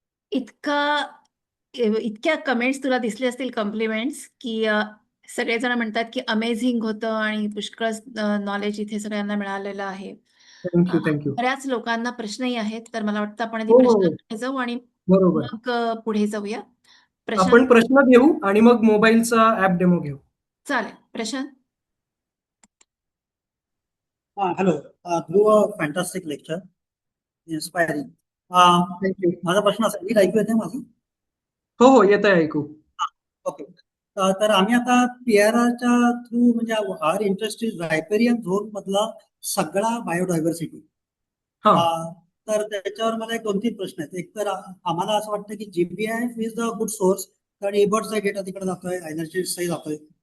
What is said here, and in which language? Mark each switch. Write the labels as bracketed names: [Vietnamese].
[Marathi] इतका इतक्या कमेंट्स तुला दिसले असतील, कॉम्प्लिमेंट्स, की सगळेजण म्हणतात की अमेझिंग होतं आणि पुष्कळ नॉलेज इथे सगळ्यांना मिळालेलं आहे. [English] Thank you, thank you. [Marathi] बऱ्याच लोकांना प्रश्नही आहेत, तर मला वाटतं आपण आधी हो, हो. प्रश्नांकडे जाऊ आणि बरोबर. मग पुढे जाऊया. आपण प्रशांत, प्रश्न घेऊ आणि मग मोबाईलचा ऍप डेमो घेऊ. चालेल. Prashant, [English] Hello. Through a fantastic lecture, inspiring. Thank you. [Marathi] माझा प्रश्न असा, नीट ऐकू येते माझी? हो, हो. येत आहे ऐकू. [English] Okay. [Marathi] तर आम्ही आता PRRच्या थ्रू म्हणजे [English] our interest is riparian zone [Marathi] मधला सगळा बायोडायव्हर्सिटी. हा. तर त्याच्यावर मला एक 2-3 प्रश्न आहेत. एक तर आम्हाला असं वाटतं की GPIF [English] is the good source, [Marathi] कारण एबर्डचा डेटा तिकडे जातोय, एनर्जीचाही जातोय.